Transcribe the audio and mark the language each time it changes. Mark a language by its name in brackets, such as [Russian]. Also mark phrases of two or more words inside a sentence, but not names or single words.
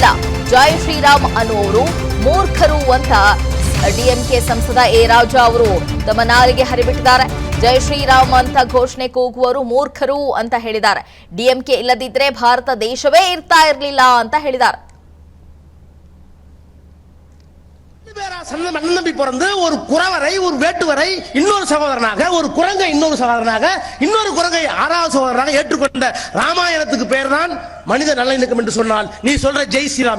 [Kannada] ಜೈ ಶ್ರೀರಾಮ್ ಅನ್ನುವರು ಮೂರ್ಖರು ಅಂತ ಡಿಎಂಕೆ ಸಂಸದ ಎ ರಾಜಾ ಅವರು ತಮ್ಮ ನಾಲಿಗೆ ಹರಿಬಿಟ್ಟಿದ್ದಾರೆ. ಜೈ ಶ್ರೀರಾಮ್ ಅಂತ ಘೋಷಣೆ ಕೂಗುವವರು ಮೂರ್ಖರು ಅಂತ ಹೇಳಿದ್ದಾರೆ. ಡಿಎಂಕೆ ಇಲ್ಲದಿದ್ರೆ ಭಾರತ ದೇಶವೇ ಇರ್ತಾ ಇರಲಿಲ್ಲ ಅಂತ ಹೇಳಿದ್ದಾರೆ. [Tamil] நம்பி பிறந்து ஒரு குறவரை ஒரு வேட்டுவரை இன்னொரு சகோதரனாக, ஒரு குரங்கை இன்னொரு சகோதரனாக, இன்னொரு குரங்கை ஆறாவது சகோதரனாக ஏற்றுக்கொண்ட ராமாயணத்துக்கு பேர் தான் மனித நல்லிணக்கம் என்று சொன்னால் நீ சொல்ற ஜெய் ஸ்ரீராம்.